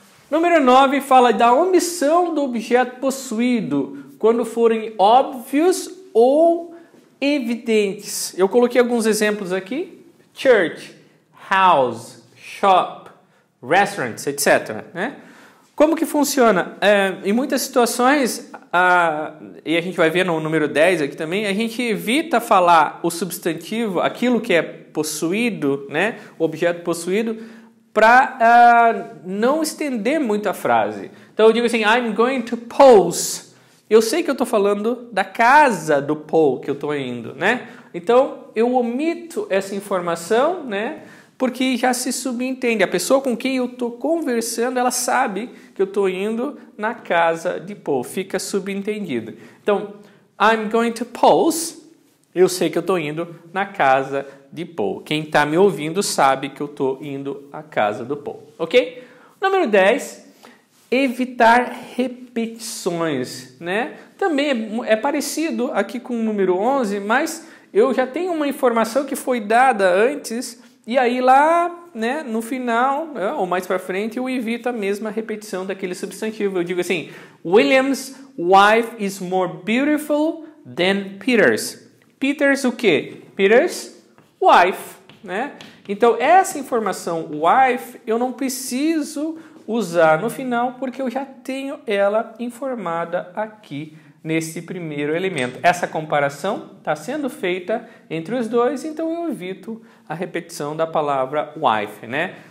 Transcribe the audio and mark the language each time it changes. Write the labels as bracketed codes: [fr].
[pt] Número 9 fala da omissão do objeto possuído quando forem óbvios ou evidentes. Eu coloquei alguns exemplos aqui. [en] Church, house, shop, restaurants, etc. [pt] Né? Como que funciona? Em muitas situações, e a gente vai ver no número 10 aqui também, a gente evita falar o substantivo, aquilo que é possuído, né? O objeto possuído, para não estender muito a frase. Então eu digo assim, [en] I'm going to Paul's. [pt] Eu sei que eu estou falando da casa do Paul que eu estou indo, né? Então eu omito essa informação, né? Porque já se subentende. A pessoa com quem eu estou conversando, ela sabe que eu estou indo na casa de Paul. Fica subentendido. Então, [en] I'm going to Paul's. [pt] Eu sei que eu estou indo na casa de Paul. Quem está me ouvindo sabe que eu estou indo à casa do Paul. Ok? Número 10. Evitar repetições. Né? Também é parecido aqui com o número 11, mas eu já tenho uma informação que foi dada antes. E aí lá, né, no final, ou mais para frente, eu evito a mesma repetição daquele substantivo. Eu digo assim, [en] William's wife is more beautiful than Peter's. [pt] Peter's o quê? [en] Peter's wife, [pt] né? Então, essa informação wife, eu não preciso usar no final, porque eu já tenho ela informada aqui nesse primeiro elemento. Essa comparação está sendo feita entre os dois, então eu evito a repetição da palavra wife, né?